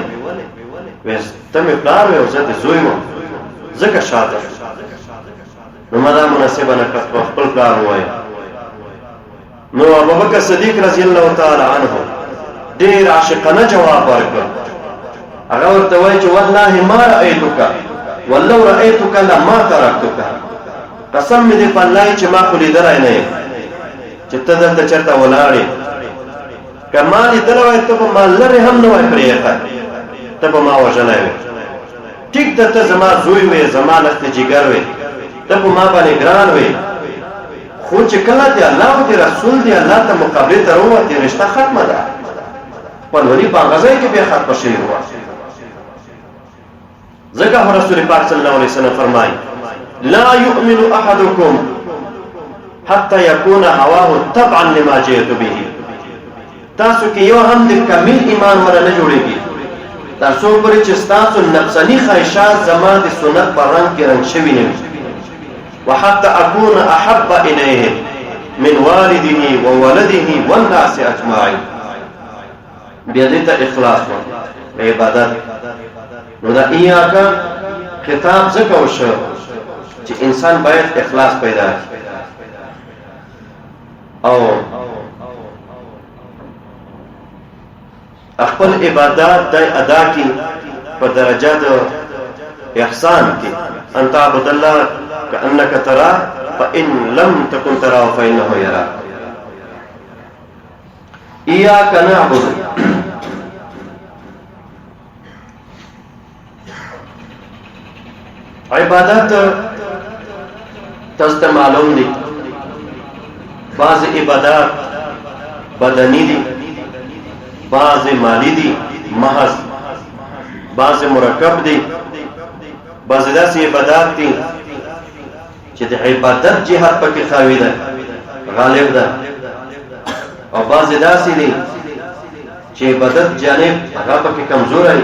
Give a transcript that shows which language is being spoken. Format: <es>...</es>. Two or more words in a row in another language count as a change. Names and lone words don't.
<ps>وایي ته مې پلار وې او زه د زوی وم، ځکه شاته شوم. نو ما دا مناسبه نه کړه په خپل پلار ووایم. نو ابوبکر صدیق</ps> <ar>رضی الله تعالی عنه</ar> <ps>ډېر عاشقانه جواب ورکړ. هغه ورته وایي چې</ps> <ar>والله ما رأیتک ولو رأیتک لما ترکتک،</ar> <ps>قسم مې دې په الله چې ما خو لیدلی نه یم چې ته دلته چېرته ولاړ یې. که ما لیدلی وای ته به ما لرې هم نه وای پرېښی، ته به ما وژلی وې. ټیک ده ته زما زوی وې، زما لښتې جګر وې، ته په ما باندې ګران وې، خو چې کله د الله او د رسول د الله ته مقابلې ته راووتې رشته ختمه ده. خپلولي په هغه ځای کې بیا ختمه شوې وه. ځکه خو رسول پاک</ps> <ar>صلی الله علیه وسلم</ar> <ps>فرمایي</ps> <ar>لا یؤمن احدکم حتی یکون هواه تبعا لما جئت به.</ar> <ps>تاسو کې یو هم د کامل ایمان ولا نه جوړېږي تر څو پورې چې ستاسو نفساني خواهشات زما د سنت په رنګ کې رنګ شوي نه وي.</ps> <ar>وحتى اكون احب اليه من والده وولده والناس اجمعين.</ar> <ps>بیا دې ته اخلاص و عبادت. نو دا ایاکا خطاب ځکه وشو چې انسان باید اخلاص پیدا کړي او خپل عبادت د ادا کی په درجه د احسان کې.</ps> <ar>ان تعبد الله كأنك تراه فإن لم تكن تراه فإنه يراك. إياك نعبد،</ar> <ps>عبادت تاسو معلوم دي، بعض عبادات بدنی دي، بعض مالی دي محض، بعض مرکب دي، بعض داسې عبادات دي چې د عبادت جهت پکې خاوي ده غالب ده، او بعض داسې دي چې عبادت جانب هغه پکې کمزوری.</ps>